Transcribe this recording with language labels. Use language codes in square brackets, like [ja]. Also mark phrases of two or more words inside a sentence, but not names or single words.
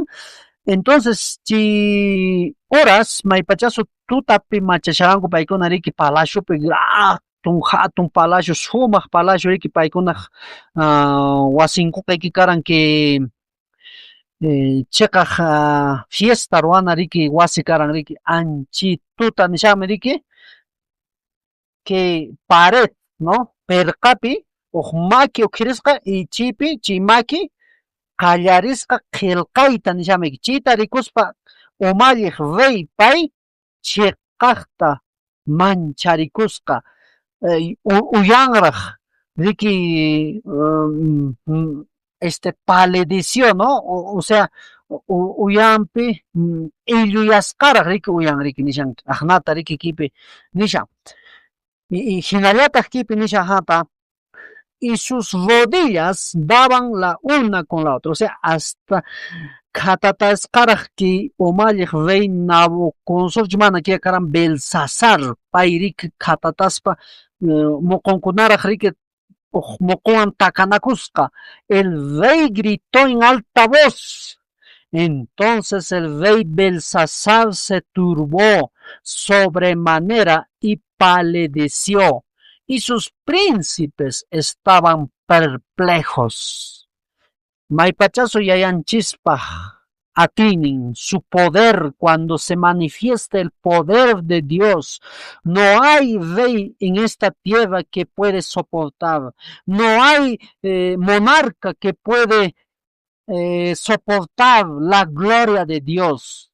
[qu] Entonces, si horas maypachasu tutapi machasharanku paykuna riki palaciopi hatun palacio sumaq palacio riki paykunaq wasinkuqa riki karan que chekaq fiesta ruana riki wasi karan riki anchi tuta nishami riki que pared, ¿no? Perqapi maki uqhirisqa y chi maki qallarisqa qillqayta nishami chita rikuspa umalliq rey pay chiqaqta mancharikusqa uyanraq riki palideció, [es] ¿no? O sea, [qu] uyanpi illuyasqaraq riki uyan riki nishan aqnata riki kipi nishan y hinallataq kipi nishan hapa [es] y sus rodillas daban la una con la otra, o sea, hasta [qu] katatasqaraq ki umalliq rey Nabucodonosor mana kia karan Belsasar pay riki katataspa muqunkunaraq riki muqunwan takanakusqa. [es] El rey gritó en alta voz. Entonces el rey Belsasar se turbó sobremanera y palideció, y sus príncipes estaban perplejos. [qu] Maypachasu yayanchispa atinin [es] su poder cuando se manifiesta el poder de Dios. No hay rey en esta tierra que puede soportar. No hay monarca que puede soportar la gloria de Dios.